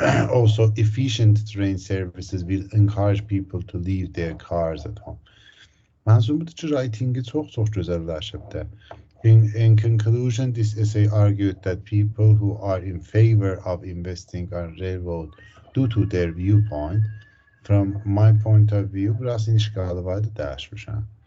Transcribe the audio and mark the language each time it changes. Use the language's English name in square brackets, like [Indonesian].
[English] Also, efficient train services will encourage people to leave their cars at home. [Azerbaijani] Mənzum budur ki, writing-i çox gözəlləşibdir. [English] In conclusion, this essay argued that people who are in favor of investing on railroad due to their viewpoint, from my point of view, [Azerbaijani] burası işgalı vardı, dəyişmişəm.